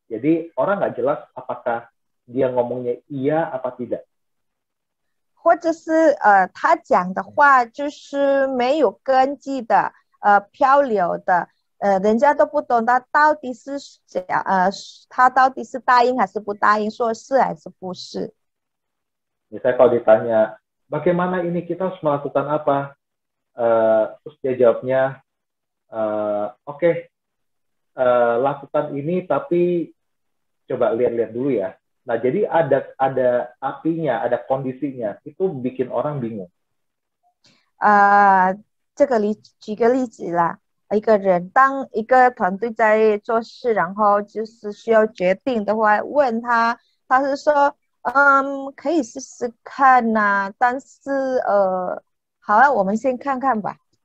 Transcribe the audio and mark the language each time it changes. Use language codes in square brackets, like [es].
[id] Jadi orang nggak jelas apakah dia ngomongnya iya apa tidak. [zh] 或者是他讲的话就是没有根基的，漂流的，人家都不懂他到底是他到底是答应还是不答应，说是还是不是。 [id] Misalnya kalau ditanya, bagaimana ini kita harus melakukan apa? Terus dia jawabnya, oke, lakukan ini tapi coba lihat-lihat dulu ya. Nah, jadi ada apinya, ada kondisinya, itu bikin orang bingung. [zh] 这个举个例子啦，一个人当一个团队在做事，然后就是需要决定的话，问他，他是说，可以试试看呐，但是好了，我们先看看吧。